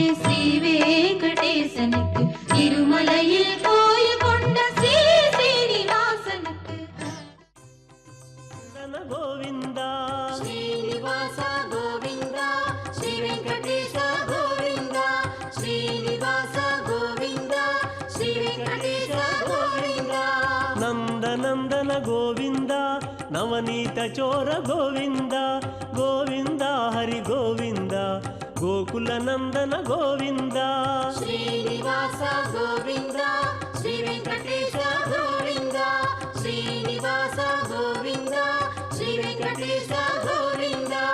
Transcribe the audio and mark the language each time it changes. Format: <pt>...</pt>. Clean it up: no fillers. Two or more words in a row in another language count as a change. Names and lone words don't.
<ta>ஸ்ரீ வெங்கடேசனுக்கு திருமலையில் கோயில் கொண்ட ஸ்ரீ சீனிவாசனுக்கு கோவிந்தா ஸ்ரீனிவாச கோவிந்தா, ஸ்ரீ வெங்கடேஷ கோவிந்தா, ஸ்ரீனிவாச கோவிந்தா, ஸ்ரீ வெங்கடேஷ கோவிந்தா.</ta> <kn>ನಂದನಂದನ ಗೋವಿಂದ ನವನೀತ ಚೋರ ಗೋವಿಂದ ಗೋವಿಂದ ಹರಿ ಗೋವಿಂದ ಗೋಕುಲ ನಂದನ ಗೋವಿಂದ. ಶ್ರೀನಿವಾಸ ಗೋವಿಂದ, ಶ್ರೀ ವೆಂಕಟೇಶ ಗೋವಿಂದ, ಶ್ರೀನಿವಾಸ ಗೋವಿಂದ, ಶ್ರೀ ವೆಂಕಟೇಶ ಗೋವಿಂದ.</kn>